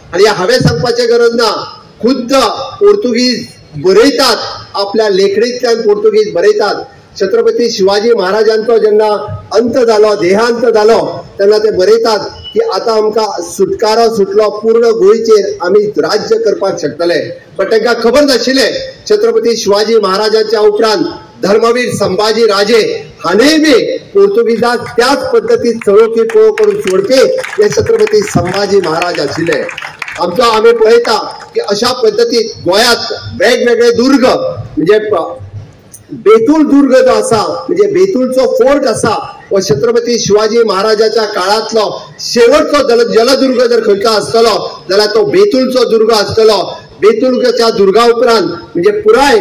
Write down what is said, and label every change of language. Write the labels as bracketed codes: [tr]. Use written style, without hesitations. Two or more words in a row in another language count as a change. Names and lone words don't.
[kok] आणि हांवें सांगपाची गरज ना, खुद्द पोर्तुगीज बरयतात आपल्या लेखणींतल्यान पोर्तुगीज बरयतात छत्रपती शिवाजी महाराजांचो जेन्ना अंत जालो देहांत जालो तेन्ना ते बरयतात की आतां आमकां सुटकारो सुटलो पूर्ण गोंयचेर आमी राज्य करपाक शकतले पण तांकां खबर नाशिल्लें छत्रपती शिवाजी महाराजांच्या उपरांत धर्मवीर संभाजी राजे हाणेंय बी पोर्तुगीजाक त्याच पद्दतीन चळवळी पळोव करून सोडपी हे छत्रपती संभाजी महाराज आशिल्ले आमचो आमी पळयता की अशा पद्दतीन गोंयांत वेगवेगळे दुर्ग म्हणजे बेतूल दुर्ग जो आसा म्हणजे बेतूलचो फोर्ट आसा हो छत्रपती शिवाजी महाराजाच्या काळांतलो शेवटचो जलदुर्ग जर खंयचो आसतलो जाल्यार तो बेतूलचो दुर्ग आसतलो बेतूलच्या दुर्गा उपरांत म्हणजे पुराय